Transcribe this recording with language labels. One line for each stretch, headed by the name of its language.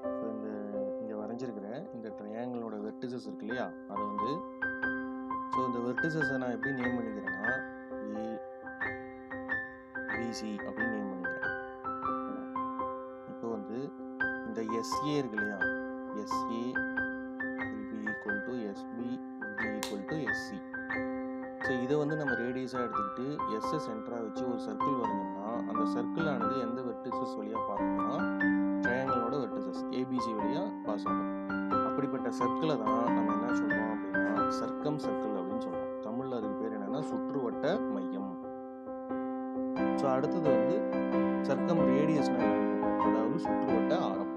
Tamil: இந்த இங்கே வரைஞ்சிருக்கிற இந்த ட்ரையாங்கிளோட வெர்டிசஸ் இருக்கு இல்லையா, அதை வந்து ஸோ இந்த வெர்டிசஸை நான் எப்படி நேம் பண்ணிக்கிறேன்னா ஏபிசி அப்படின்னு நேம் பண்ணிக்கிறேன். இப்போ வந்து இந்த
English: SA
Tamil: இருக்கு இல்லையா,
English: SA will be equal to SB will be equal to SC.
Tamil: So இதை வந்து நம்ம ரேடியஸாக எடுத்துக்கிட்டு எஸ்ஸை சென்டராக வச்சு ஒரு சர்க்கிள் வரைஞ்சோம்னா அந்த சர்க்கிள் ஆனது எந்த வெர்டிசஸ் வழியாக பார்க்கணும்னா ட்ரையாங்கிளோட வெர்டிசஸ் ஏபிசி வழியாக பாஸ் ஆகும். அப்படிப்பட்ட சர்க்கிளை தான் நம்ம என்ன சொல்கிறோம் அப்படின்னா சர்க்கம் சர்க்கிள் அப்படின்னு சொல்கிறோம். தமிழில் அதுக்கு பேர் என்னென்னா சுற்றுவட்ட மையம். ஸோ அடுத்தது வந்து சர்க்கம் ரேடியஸ்னா, அதாவது சுற்றுவட்ட ஆரம்.